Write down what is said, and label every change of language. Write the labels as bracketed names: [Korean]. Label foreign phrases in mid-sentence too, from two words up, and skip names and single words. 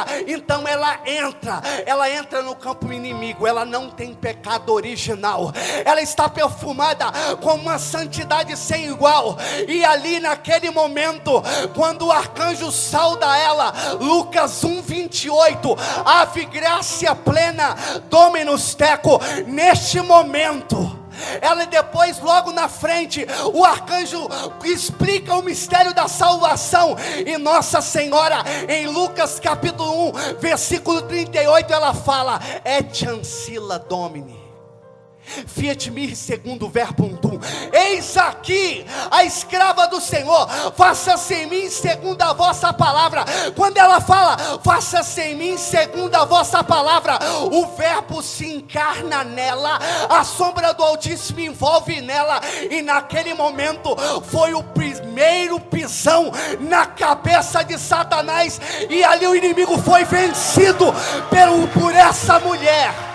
[Portuguese] Então ela entra no campo inimigo, ela não tem pecado original, ela está perfumada com uma santidade sem igual. E ali naquele momento, quando o arcanjo sauda ela, Lucas 1:28, [Latin] ave gracia plena, Dominus tecum, [Portuguese] neste momento, ela depois, logo na frente, o arcanjo explica o mistério da salvação, e Nossa Senhora, em Lucas capítulo 1, versículo 38, ela fala: [Latin] et ancilla Domini, fiat mi segundo verbum tuum. [Portuguese] Eis aqui a escrava do Senhor, faça-se em mim segundo a vossa palavra. Quando ela fala faça-se em mim segundo a vossa palavra, o verbo se encarna nela, a sombra do Altíssimo envolve nela, e naquele momento foi o primeiro pisão na cabeça de Satanás, e ali o inimigo foi vencido por essa mulher.